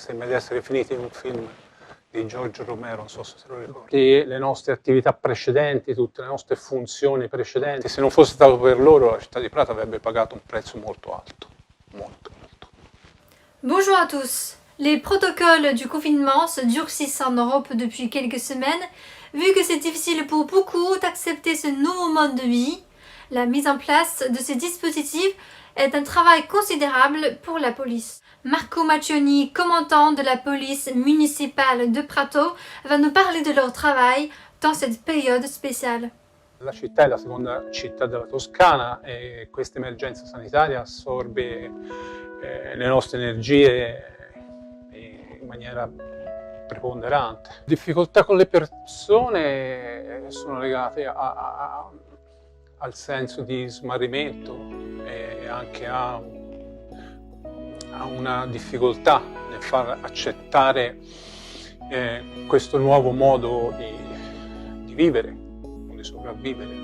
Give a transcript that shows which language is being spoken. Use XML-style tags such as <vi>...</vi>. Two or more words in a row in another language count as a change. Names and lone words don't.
<it>sembra di essere finiti in un film di Giorgio Romero, non so se te lo ricordi. Tutte le nostre attività precedenti, tutte le nostre funzioni precedenti, se non fosse stato per loro la città di Prato avrebbe pagato un prezzo molto alto, molto alto.</it> <fr>Bonjour à tous. Les protocoles du confinement se durcissent en Europe depuis quelques semaines. Vu que c'est difficile pour beaucoup d'accepter ce nouveau mode de vie, la mise en place de ces dispositifs est un travail considérable pour la police. Marco Maccioni, commandant de la police municipale de Prato, va nous parler de leur travail dans cette période spéciale.</fr> <it>La città è la seconda città della Toscana e questa emergenza sanitaria assorbe le nostre energie in maniera preponderante. Difficoltà con le persone sono legate al senso di smarrimento e anche a una difficoltà nel far accettare questo nuovo modo di vivere, di sopravvivere.</it>